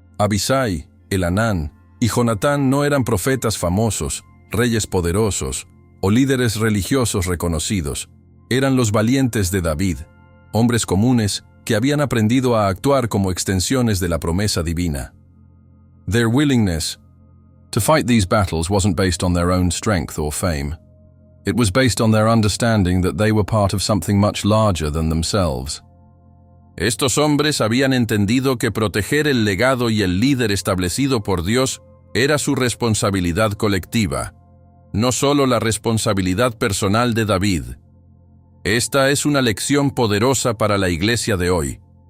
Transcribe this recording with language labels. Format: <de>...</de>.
<es>Abisai, Elhanán y Jonatán no eran profetas famosos, reyes poderosos o líderes religiosos reconocidos. Eran los valientes de David, hombres comunes que habían aprendido a actuar como extensiones de la promesa divina.</es> <en>Their willingness To fight these battles wasn't based on their own strength or fame. It was based on their understanding that they were part of something much larger than themselves.</en> <es>Estos hombres habían entendido que proteger el legado y el líder establecido por Dios era su responsabilidad colectiva, no solo la responsabilidad personal de David. Esta es una lección poderosa para la iglesia de hoy.</es>